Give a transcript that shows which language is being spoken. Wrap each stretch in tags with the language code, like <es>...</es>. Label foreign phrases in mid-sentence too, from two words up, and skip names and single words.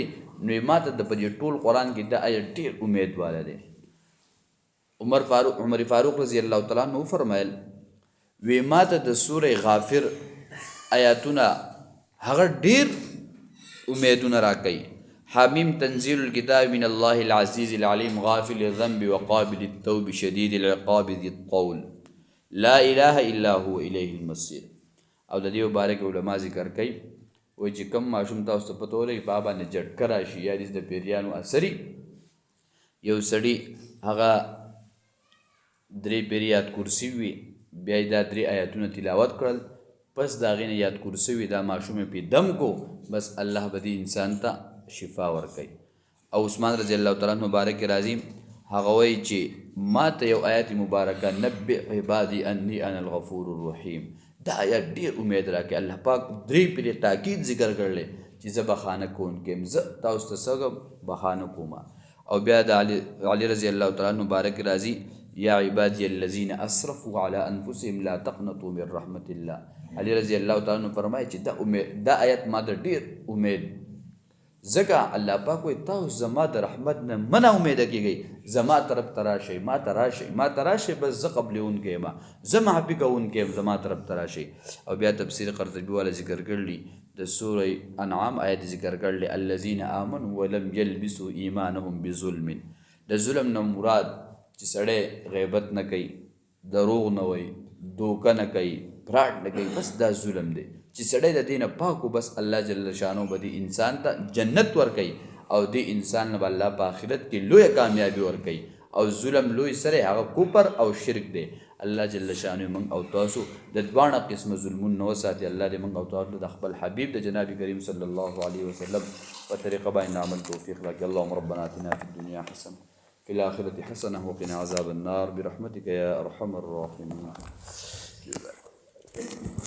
<ps>نو ما ته د په دې ټول قرآن کې دا آیت ډېر امید والا دی. عمر فاروق</ps> <ar>رضی الله تعالی عنہ</ar> <ps>وفرمایل وی ما ته د سوره غافر آیاتونه هغه ډېر امیدونه راکوي.</ps> <ar>حامیم تنزیل الكتاب من الله العزیز العلیم غافل الذنب وقابل التوب شدید العقاب ذی الطول لا اله الا هو الیه المصیر.</ar> <ps>او د دې مبارک علما ذکر کوي وایي چې کوم ماشوم تاسو ته پته ولګي په باندې جټکه راشي یا د پیریانو اثري یو سړي هغه 3 پیرې یاد کرسي وي، بیا یې دا 3 آیاتونه تلاوت کړل، پس د هغې نه یاد کرسي وي دا ماشوم یې پې دم کو، بس الله به دې انسان ته شفا ورکوي. او عثمان</ps> <ar>رضی الله تعالی عنہ</ar> <ps>مبارک راځي هغه وایي چې ما ته یو آیت مبارکه</ps> <ar>نبئ عبادي انی انا الغفور الرحیم،</ar> <ps>دا آیت ډېر امید راکوي. الله پاک 3 پیرې تاکید ذکر کړلی چې زه بخانه کوونکی یم، زه تاسو ته څنګه بخانه کوم. او بیا د علي</ps> <ar>رضی الله تعالی عنہ</ar> <ps>مبارک راځي</ps> <ar>یا عبادی الذین اسرفوا علی انفسهم لا تقنطوا من رحمت الله.</ar> <ps>علي</ps> <ar>رضی الله تعالی عنہ</ar> <ps>فرمایي چې دا آیت ما د ډیر امید ځکه الله پاک وایي تاسو زما د رحمت نه منه امیده کیږئ، زما طرف ته راشئ، ما ته راشئ، بس زه قبلونکی یم، زه معافي کوونکی یم، زما طرف ته راشئ. او بیا تفسیر قرطبي والا ذکر کړلی د سوره انعام آیت ذکر کړلی</ps> <ar>الذین آمنوا ولم یلبسوا ایمانهم بظلم.</ar> <ps>د ظلم نه مراد چې سړی غیبت نه کوي، دروغ نه وایي، دوکه نه کوي، فراډ نه کوي، بس دا ظلم دی. چې سړی د دې نه پاکو بس الله</ps> <ar>جل شانو</ar> <ps>به دې انسان ته جنت ورکوي او دې انسان نه به الله په آخرت کې لویه کامیابي ورکوي. او ظلم لوی سره هغه کفر او شرک دی. الله</ps> <ar>جل شانو</ar> <ps>موږ او تاسو د دواړه قسمه ظلمون نه وساتي. الله دې موږ او تاسو د خپل حبیب د جناب کریم</ps> <ar>صلی الله علیه وسلم</ar> <ps>په طریقه باندې عمل توفیق راکړي.</ps> <ar>اللهم ربنا آتنا فی الدنیا حسنه فی الآخرة حسنه وقنا عذاب النار برحمتك یا ارحم الراحمین.</ar>